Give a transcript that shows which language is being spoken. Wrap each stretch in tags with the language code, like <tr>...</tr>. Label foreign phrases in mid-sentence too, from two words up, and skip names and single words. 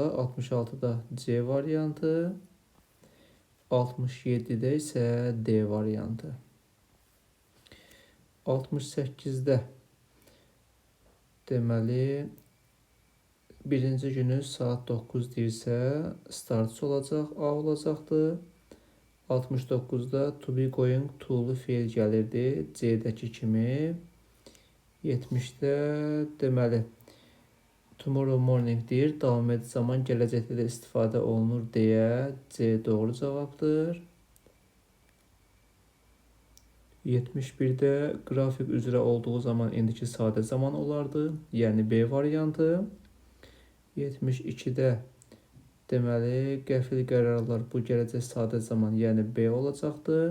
<az>66-da C variantı. 67-də isə D variantı. 68-də deməli birinci günü saat 9 deyirsə startçı olacaq, A olacaqdır. 69-da</az> <en>to be going to'lu</en> <az>fe'l gəlirdi, C-dəki kimi. 70-də deməli</az> <en>tomorrow morning</en> <az>deyir, davam edici zaman gələcəkdə də istifadə olunur deyə C doğru cavabdır. 71-də qrafik üzrə olduğu zaman indiki sadə zaman olardı, yəni B variantı. 72-də deməli qəfil qərarlar bu gələcək sadə zaman, yəni B olacaqdır.</az>